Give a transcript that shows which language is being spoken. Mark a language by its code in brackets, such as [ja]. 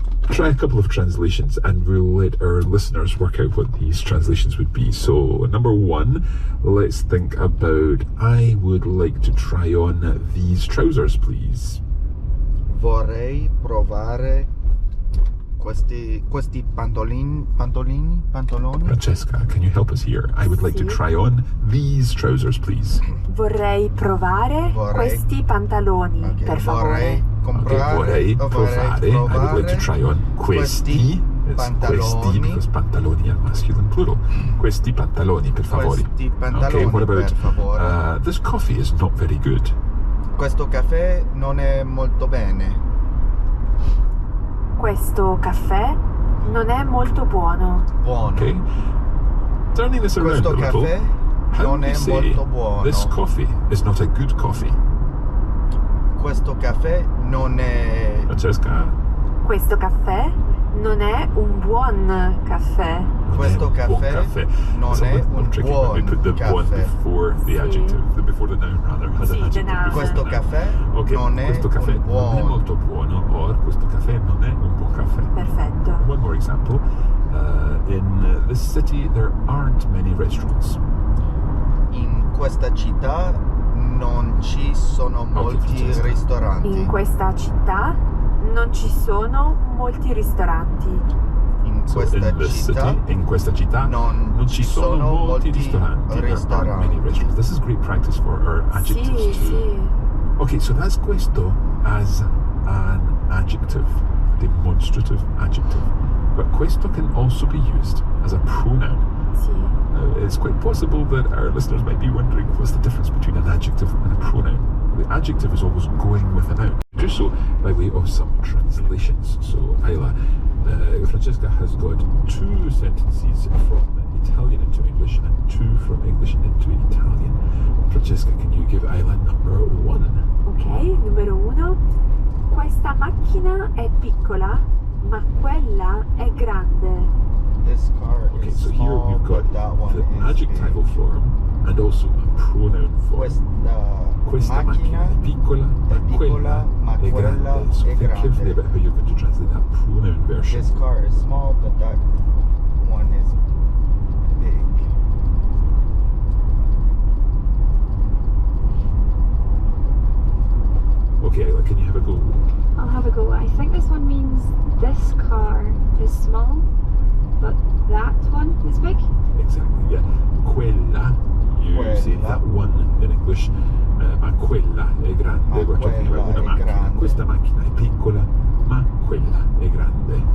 [en] try a couple of translations and we'll let our listeners work out what these translations would be. So, number one, let's think about, I would like to try on these trousers, please. [it] Vorrei provare questi pantaloni. [en] Francesca, can you help us here? I would like to try on these trousers, please. [it] Vorrei provare questi pantaloni, per favore. Vorrei provare. [en] I would like to try on questi. It's questi because pantaloni are masculine plural. [it] Questi pantaloni, per favore. [en] Okay, what about this coffee is not very good. [it] Questo caffè non è molto bene. Questo caffè non è molto buono. [en] Okay. Turning this around a little, how do you say this coffee is not a good coffee? [it] Questo caffè non è... [en] Francesca? [it] Questo caffè non è un buon caffè. Questo caffè non è un buon [en] caffè. We put the buon before the adjective, before the noun rather, has an adjective. [it] Questo caffè non è questo caffè non è molto buono, or questo caffè non è un buon caffè. Perfetto. [en] One more example. In this city there aren't many restaurants. In questa città non ci sono molti ristoranti. In questa città non ci sono molti ristoranti. In questa città non ci sono molti ristoranti. There aren't many restaurants. This is great practice for our adjectives too. Okay, so that's questo as an adjective, demonstrative adjective. But questo can also be used as a pronoun. Now, it's quite possible that our listeners might be wondering what's the difference between an adjective and a pronoun. The adjective is always going with a noun. Just so, by way of some translations. So, Ayla, Francesca has got two sentences from Italian into English and two from English into Italian. Francesca, can you give Ayla number one? [it] Ok, numero uno. Questa macchina è piccola, ma quella è grande. [en] Okay, so here we've got the adjectival form and also a pronoun form. [it] Questa macchina è piccola, ma quella è grande. [en] So think carefully about how you're going to translate that pronoun version. This car is small, but that one is big. Okay, Ayla, can you have a go? I'll have a go. I think this one means this car is small, but that one is big. Exactly, yeah. Quella, you say that one in English, [it] ma quella è grande. [en] We're talking about [it] una macchina. Questa macchina è piccola, ma quella è grande.